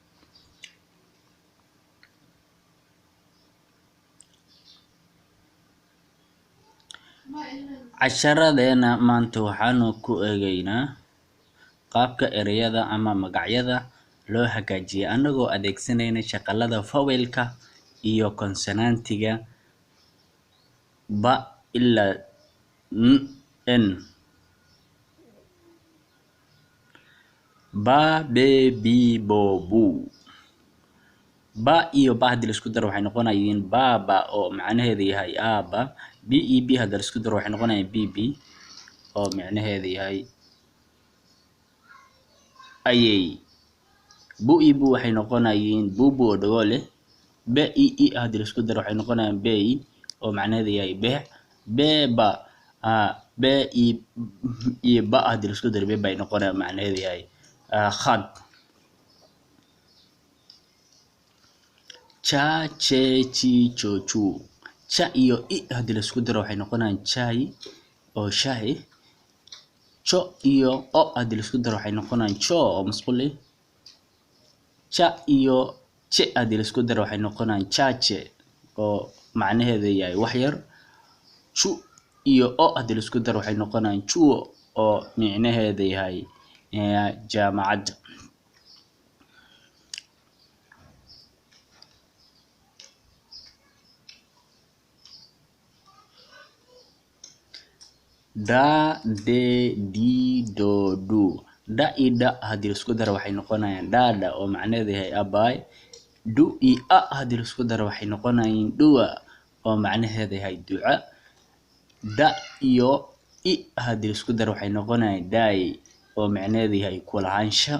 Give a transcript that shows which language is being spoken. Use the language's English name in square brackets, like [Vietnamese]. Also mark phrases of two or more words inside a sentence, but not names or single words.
[Somali] Casharadeena maanta waxaanu ku eegaynaa qaabka ereyada ama magacyada loo hagaajiyo anagoo adeegsanayna shaqalada vowel-ka iyo consonant-iga ba ilaa n. [Swahili] Ba, be, bi, bo, bu. [Somali] Ba iyo ba haddii la isku daro waxay noqonayaan baaba oo macnaheedu yahay aaba. B iyo b haddii la isku daro waxay noqonayaan bibi oo macnaheedu yahay ayay. Bu iyo bu waxay noqonayaan bubu oo dhago leh. Be iyo i haddii la isku daro waxay noqonayaan bey oo macnaheedu yahay beec. Beba be iyo ba haddii la isku daro beba ay noqonayaan macnaheedu yahay khad. [Swahili] Cha, che, chi, cho, chu. [Somali] Cha iyo i haddii la isku daro waxay noqonayaan chai oo shahi. Cho iyo o haddii la isku daro waxay noqonayaan cho oo masquul leh. Cha iyo che haddii la isku daro waxay noqonayaan chache oo macnaheedu yahay wax yar. Chu iyo o haddii la isku daro waxay noqonayaan chuo oo macnaheedu yahay jaamacad. [Swahili] Da, de, di, do, du. [Somali] Da iyo da haddii la isku daro waxay noqonayaan dada oo macnaheedu yahay abaay. Du iyo a haddii la isku daro waxay noqonayaan duwa oo macnaheedu yahay duca. Da iyo i haddii la isku daro waxay noqonayaan daay oo macnaheedu yahay kulahaansha.